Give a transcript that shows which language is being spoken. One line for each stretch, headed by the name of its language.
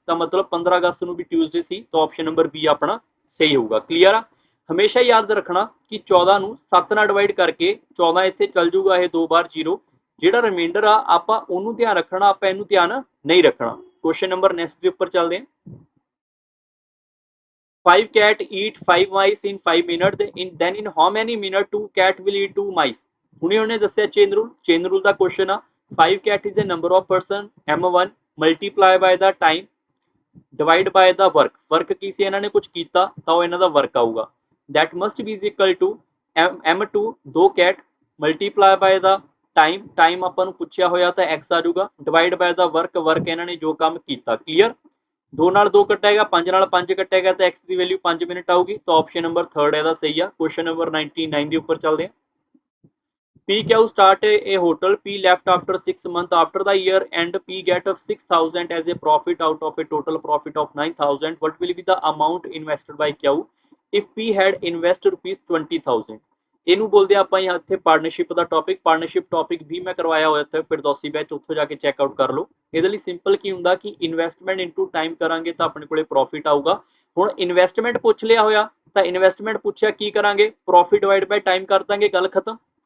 Punjabi: ਤਾਂ ਮਤਲਬ 15 ਅਗਸਤ ਨੂੰ ਵੀ ਟਿਊਜ਼ਡੇ ਸੀ, ਤਾਂ ਆਪਸ਼ਨ ਨੰਬਰ ਬੀ ਆਪਣਾ ਸਹੀ ਹੋਊਗਾ। ਕਲੀਅਰ ਆ। ਹਮੇਸ਼ਾ ਯਾਦ ਰੱਖਣਾ ਕਿ 14 ਨੂੰ 7 ਨਾਲ ਡਿਵਾਈਡ ਕਰਕੇ 14 ਇੱਥੇ ਚੱਲ ਜੂਗਾ, ਇਹ 2 ਵਾਰ 0। ਜਿਹੜਾ ਰਿਮਾਈਂਡਰ ਆ ਆਪਾਂ ਉਹਨੂੰ ਧਿਆਨ ਰੱਖਣਾ, ਆਪਾਂ ਇਹਨੂੰ ਧਿਆਨ ਨਹੀਂ ਰੱਖਣਾ। ਕੁਐਸਚਨ ਨੰਬਰ ਨੈਕਸਟ ਦੇ ਉੱਪਰ ਚੱਲਦੇ ਹਾਂ।
English: 5 cat eat 5 mice in 5 minutes, then in how many minutes 2 cat will eat 2 mice?
Punjabi: ਹੁਣੇ ਉਹਨੇ ਦੱਸਿਆ ਚੇਨ ਰੂਲ। ਚੇਨ ਰੂਲ ਦਾ ਕੁਐਸਚਨ ਆ।
English: 5 cat is the number of person, m1 multiply by the time divide by the work।
Punjabi: work ਕੀ ਸੀ, ਇਹਨਾਂ ਨੇ ਕੁਝ ਕੀਤਾ ਤਾਂ ਉਹ ਇਹਨਾਂ ਦਾ work ਆਊਗਾ।
English: that must be equal to m2 2 cat multiply by the time, time
Punjabi: ਆਪਾਂ ਨੂੰ ਪੁੱਛਿਆ ਹੋਇਆ ਤਾਂ x ਆ ਜਾਊਗਾ,
English: divide by the work, work
Punjabi: ਇਹਨਾਂ ਨੇ ਜੋ ਕੰਮ ਕੀਤਾ। ਕਲੀਅਰ। 2 ਨਾਲ 2 ਕੱਟੇਗਾ, 5 ਨਾਲ 5 ਕੱਟੇਗਾ, ਤਾਂ x ਦੀ ਵੈਲਿਊ 5 ਮਿੰਟ ਆਊਗੀ। ਤਾਂ ਆਪਸ਼ਨ ਨੰਬਰ 3 ਇਹਦਾ ਸਹੀ ਆ। ਕੁਐਸਚਨ ਨੰਬਰ 99 ਦੇ ਉੱਪਰ ਚੱਲਦੇ ਹਾਂ।
English: P Q start a hotel, P left after 6 months after the year end, P get of 6,000 as a profit out of a total profit of 9,000. What will be the amount invested by Q if P had invested rupees 20,000?
Punjabi: ਇਹਨੂੰ ਬੋਲਦੇ ਆਪਾਂ यहाँ ਇੱਥੇ partnership ਦਾ topic. Partnership topic ਵੀ ਮੈਂ ਕਰਵਾਇਆ ਹੋਇਆ ਇੱਥੇ ਫਿਰਦੌਸੀ batch, ਉੱਥੋਂ ਜਾ ਕੇ ਚੈੱਕ ਆਊਟ ਕਰ ਲਓ। ਇਹਦੇ ਲਈ ਸਿੰਪਲ ਕੀ ਹੁੰਦਾ ਕਿ ਇਨਵੈਸਟਮੈਂਟ ਇਨਟੂ ਟਾਈਮ ਕਰਾਂਗੇ ਤਾਂ ਆਪਣੇ ਕੋਲੇ ਪ੍ਰੋਫਿਟ ਆਊਗਾ। ਹੁਣ ਇਨਵੈਸਟਮੈਂਟ ਪੁੱਛ ਲਿਆ ਹੋਇਆ ਤਾਂ ਇਨਵੈਸਟਮੈਂਟ ਪੁੱਛਿਆ ਕੀ ਕਰਾਂਗੇ, ਪ੍ਰੋਫਿਟ ਡਿਵਾਈਡ ਬਾਈ ਟਾਈਮ ਕਰ ਦਾਂਗੇ, ਗੱਲ ਖਤਮ।